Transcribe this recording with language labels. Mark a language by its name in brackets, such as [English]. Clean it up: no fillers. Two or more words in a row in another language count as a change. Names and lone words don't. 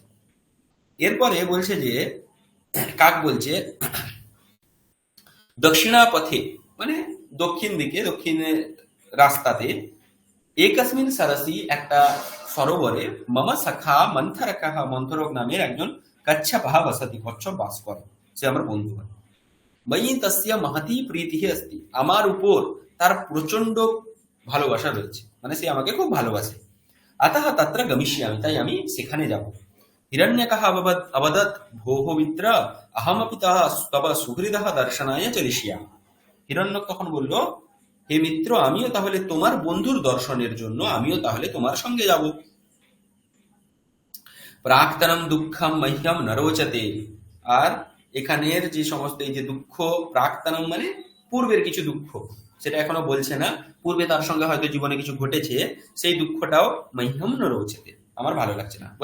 [Bangla] এরপরে বলছে যে কাক বলছে দক্ষিণাপথে মানে দক্ষিণ দিকে, দক্ষিণের রাস্তাতে, [Sanskrit] একস্মিন সরসি [Bangla] একটা সরোবরে, [Sanskrit] মম সখা মন্থরকঃ, [Bangla] মন্থরক নামের একজন [Sanskrit] কচ্ছপঃ বসতি, [Bangla] কচ্ছপ বাস করে, সে আমার বন্ধু হয়। [Sanskrit] ময়ি তস্য মহতি প্রীতিঃ अस्ति, [Bangla] আমার উপর তার প্রচন্ড ভালোবাসা রয়েছে, মানে সে আমাকে খুব ভালোবাসে। [Sanskrit] अतः तत्र गमिष्यामि, [Bangla] তাই আমি সেখানে যাব। [Sanskrit] হিরণ্যকঃ অবদৎ ভোঃ মিত্র অহমপি তব সুহৃদঃ দর্শনায় চলিষ্যামি। [Bangla] হিরণ্যক তখন বলল, হে মিত্র, আমিও তাহলে তোমার বন্ধুর দর্শনের জন্য আমিও তাহলে তোমার সঙ্গে যাব। [Sanskrit] প্রাক্তনম দুঃখম মহ্যম ন রোচতে, [Bangla] আর এখানের যে সমস্ত এই যে দুঃখ, প্রাক্তনম মানে পূর্বের কিছু দুঃখ, সেটা এখনো বলছে না, পূর্বে তার সঙ্গে হয়তো জীবনে কিছু ঘটেছে, সেই দুঃখটাও [Sanskrit] মহ্যম ন রোচতে, [Bangla] আমার ভালো লাগছে না।